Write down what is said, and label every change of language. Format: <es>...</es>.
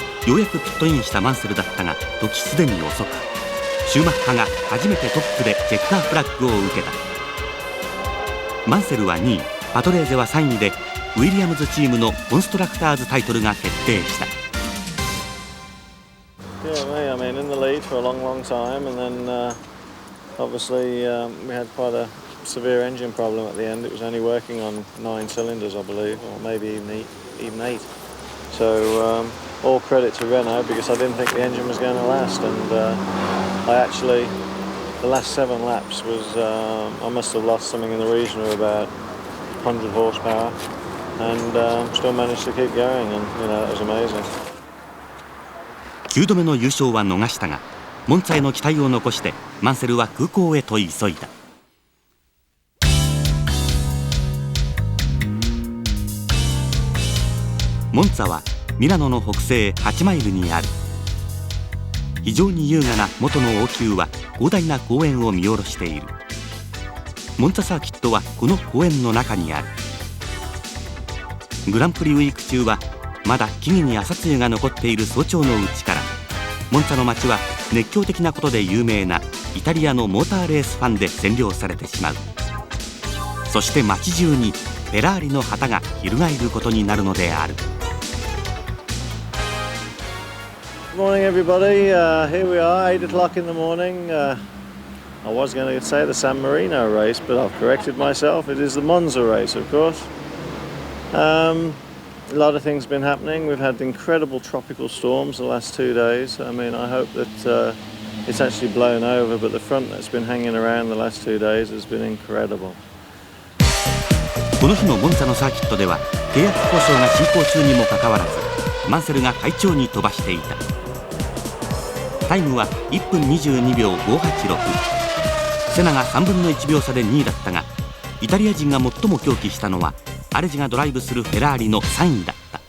<ja>ようやくピットインしたマンセルだったが、時すでに遅く、シューマッハが初めてトップでチェッカーフラッグを受けた。マンセルは2位、パトレーゼは3位でウィリアムズチームのコンストラクターズタイトルが決定した。</ja> <en>Yeah, I mean, in the lead for a long, long time, and then obviously we had quite a severe engine problem at the end. It was only working on 9 cylinders, I believe, or maybe even 8. So all credit to Renault, because I didn't think the engine was going to last, and I actually, the last 7 laps was, I must have lost something in the region of about 100 horsepower, and still managed to keep going, and that was amazing.</en> <ja>9度目の優勝は逃したが、モンツァへの期待を残してマンセルは空港へと急いだ。モンツァはミラノの北西8マイルにある。非常に優雅な元の王宮は広大な公園を見下ろしている。モンツァサーキットはこの公園の中にある。グランプリウィーク中はまだ木々に朝露が残っている早朝のうちから、モンツァの街は熱狂的なことで有名なイタリアのモーターレースファンで占領されてしまう。そして街中にフェラーリの旗が翻ることになるのである。</ja> <en>Good morning, everybody. Here we are, 8 o'clock in the morning. I was going to say the San Marino race, but I've corrected myself. It is the Monza race, of course. A lot of things have been happening. We've had incredible tropical storms the last 2 days. I mean, I hope that it's actually blown over, but the front that's been hanging around the last 2 days has been incredible.</en> <ja>この日のモンツァのサーキットでは契約交渉が進行中にもかかわらず、マンセルが快調に飛ばしていた。タイムは1分22秒586。セナが3分の1秒差で2位だったが、イタリア人が最も狂気したのはアレジがドライブするフェラーリの3位だった。</ja>